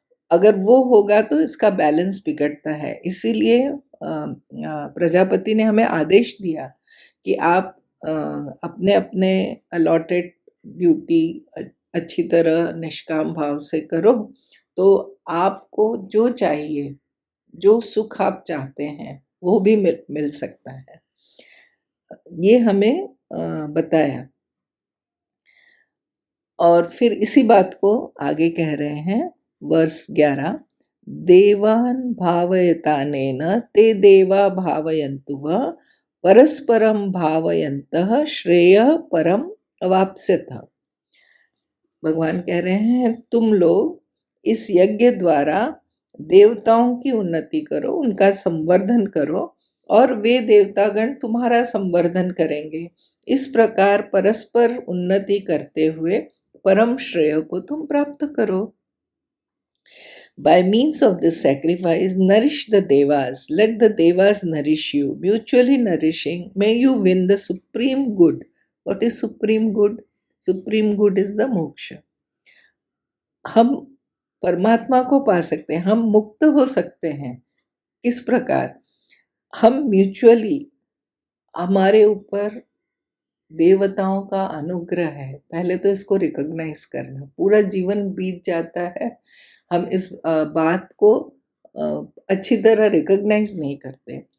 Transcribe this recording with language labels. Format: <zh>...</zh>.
<hi>अगर वो होगा तो इसका बैलेंस बिगड़ता है। इसीलिए प्रजापति ने हमें आदेश दिया कि आप अपने अपने अलॉटेड ड्यूटी अच्छी तरह निष्काम भाव से करो, तो आपको जो चाहिए, जो सुख आप चाहते हैं वो भी मिल सकता है। ये हमें बताया। और फिर इसी बात को आगे कह रहे हैं वर्स 11।</hi> <sa>देवान भावयतानेन ते देवा भावयन्तु वा परस्परम भावयन्तः श्रेयः परम अवाप्स्यथ।</sa> <hi>भगवान कह रहे हैं तुम लोग इस यज्ञ द्वारा देवताओं की उन्नति करो, उनका संवर्धन करो और वे देवतागण तुम्हारा संवर्धन करेंगे। इस प्रकार परस्पर उन्नति करते हुए परम श्रेय को तुम प्राप्त करो।</hi> <en>By means of this sacrifice, nourish the devas. Let the devas nourish you. Mutually nourishing, may you win the supreme good. What is supreme good? Supreme good is the moksha.</en> <hi>हम परमात्मा को पा सकते हैं, हम मुक्त हो सकते हैं। किस प्रकार? हम म्यूचुअली, हमारे ऊपर देवताओं का अनुग्रह है। पहले तो इसको रिकॉग्नाइज करना। पूरा जीवन बीत जाता है, हम इस बात को अच्छी तरह रिकॉग्नाइज नहीं करते।</hi>